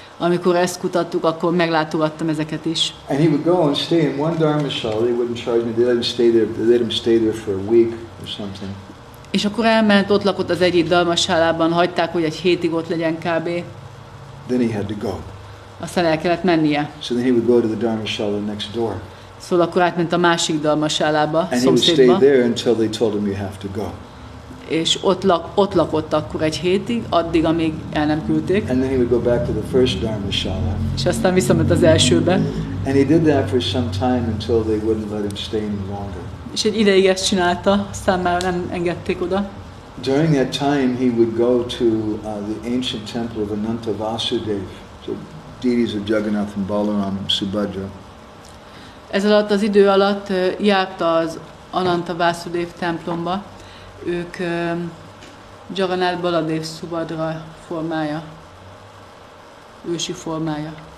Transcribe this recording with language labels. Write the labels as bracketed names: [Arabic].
[Hungarian] Amikor ezt kutattuk, akkor meglátogattam ezeket is. [English] And he would go and stay in one dharmashala. They wouldn't charge me. They let him stay there. They let him stay there for a week or something. [Hungarian] És akkor elment, ott lakott az egyik dharmasálában, hagyták, hogy egy hétig ott legyen kb. [English] Then he had to go. [Hungarian] Aztán el kellett mennie. [English] So then he would go to the dharmashala next door. [Hungarian] Szóval akkor átment a másik dharmasálába, [English] And he would stay [Hungarian] szomszédba. [English] there until they told him you have to go. [Hungarian] És ott lakott akkor egy hétig, addig, amíg el nem küldték. [English] And then he would go back to the first dharmashala. [Hungarian] És aztán visszament az elsőbe. [English] And he did that for some time until they wouldn't let him stay any longer. [Hungarian] És egy ideig ezt csinálta, aztán már nem engedték oda. [English] During that time, he would go to the ancient temple of Ananta Vasudev, so deities of Jagannath and Balaram and Subhadra. [Hungarian] Ez alatt az idő alatt járta az Ananta Vasudev templomba. Ők Jagannath, Baladev, Subhadra formája, ősi formája.